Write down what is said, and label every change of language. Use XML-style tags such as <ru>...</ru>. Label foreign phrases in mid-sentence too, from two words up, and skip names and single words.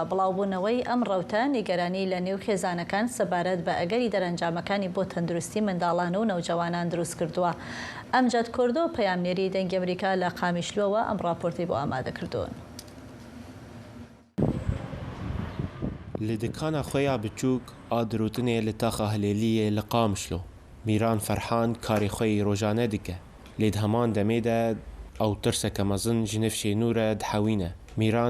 <ckb>بڵاوبوونەوەی ئەم ڕەوتە نیگەرانی لە نێو خێزانەکان سەبارەت بە ئەگەری دەرەنجامەکانی بۆ تەندروستی منداڵان و نەوجەوانان دروست کردووە. ئەمجد کۆردۆ پەیامنێری دەنگی ئەمریکا لە قامیشلۆوە ئەم راپۆرتی بۆ ئامادە کردوون.</ckb> <ku>li dikana xwe ya biçûk a dirûtinê li taxa Hilêliyê li Qamişlo. Mîran Ferhan karê xwe yê rojane dike. Lê di heman demê de ew tirseke mezin ji nif şênû re dihewîne.</ku>